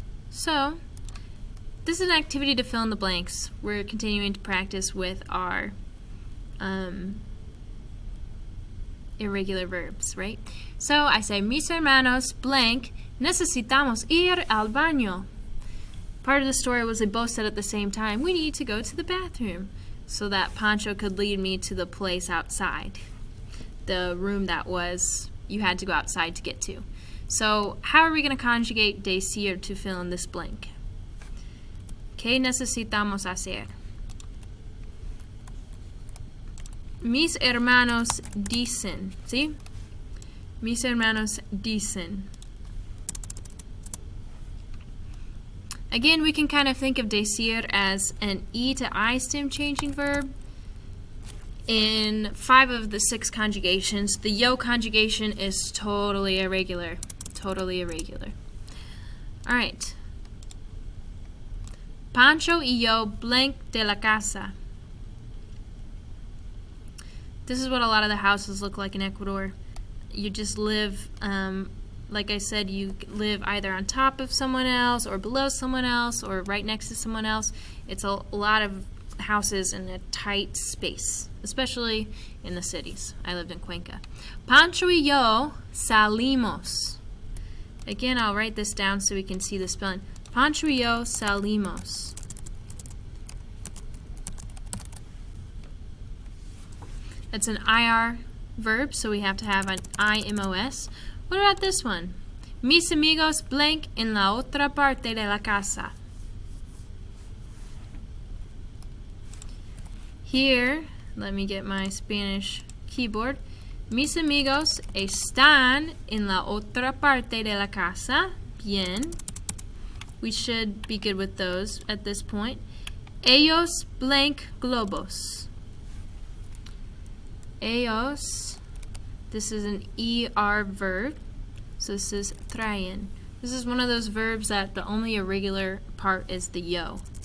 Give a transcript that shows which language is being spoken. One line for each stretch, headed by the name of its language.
English: So, this is an activity to fill in the blanks. We're continuing to practice with our irregular verbs, right? So, I say,
Spanish: mis hermanos blank, necesitamos ir al baño.
English: Part of the story was they both said at the same time, we need to go to the bathroom, so that Pancho could lead me to the place outside, the room that was you had to go outside to get to. So how are we going to conjugate decir to fill in this blank?
Spanish: ¿Qué necesitamos hacer? Mis hermanos dicen, ¿sí? Mis hermanos dicen.
English: Again, we can kind of think of decir as an E to I stem changing verb. In 5 of the 6 conjugations, the yo conjugation is totally irregular. Totally irregular. Alright.
Spanish: Pancho y yo blank de la casa.
English: This is what a lot of the houses look like in Ecuador. You just live, like I said, you live either on top of someone else or below someone else or right next to someone else. It's a lot of houses in a tight space, especially in the cities. I lived in Cuenca.
Spanish: Pancho y yo salimos.
English: Again, I'll write this down so we can see the spelling.
Spanish: Pancho y yo salimos.
English: That's an IR verb, so we have to have an IMOS. What about this one?
Spanish: Mis amigos blank en la otra parte de la casa.
English: Here, let me get my Spanish keyboard.
Spanish: Mis amigos están en la otra parte de la casa. Bien.
English: We should be good with those at this point. Ellos blank globos. Ellos, this is an ER verb, so this is traen. This is one of those verbs that the only irregular part is the yo.